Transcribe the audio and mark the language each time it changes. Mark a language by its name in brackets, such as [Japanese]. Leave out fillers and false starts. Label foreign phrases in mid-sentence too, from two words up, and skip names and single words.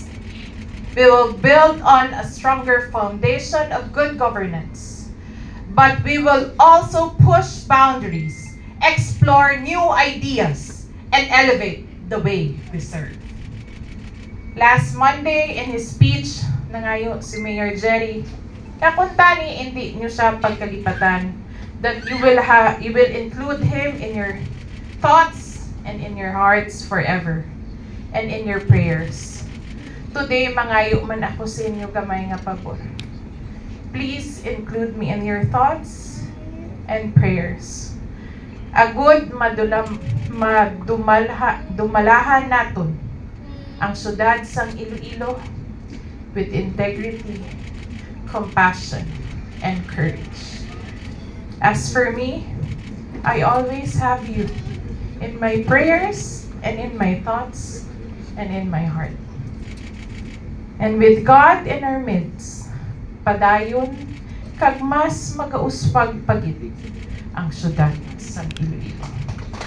[English] We will build on a stronger foundation of good governance, but we will also push boundaries, explore new ideas, and elevate the way we serve. Last Monday, in his speech, [Hiligaynon] nangayo si Mayor Jerry, kakuntani hindi niyo siya pagkalipatan [English] that you will include him in your thoughts and in your hearts forever and in your prayers. Today, [Hiligaynon] mangayo man ako sa inyo gamay nga pabor. [English] Please include me in your thoughts and prayers. [Hiligaynon] Agud dumalahan naton ang syudad sang Iloilo [English] with integrity, compassion, and courage. As for me, I always have you in my prayers and in my thoughts and in my heart. And with God in our midst, [Hiligaynon] padayon kag mas magauspag pagid ang syudad sa Iloilo.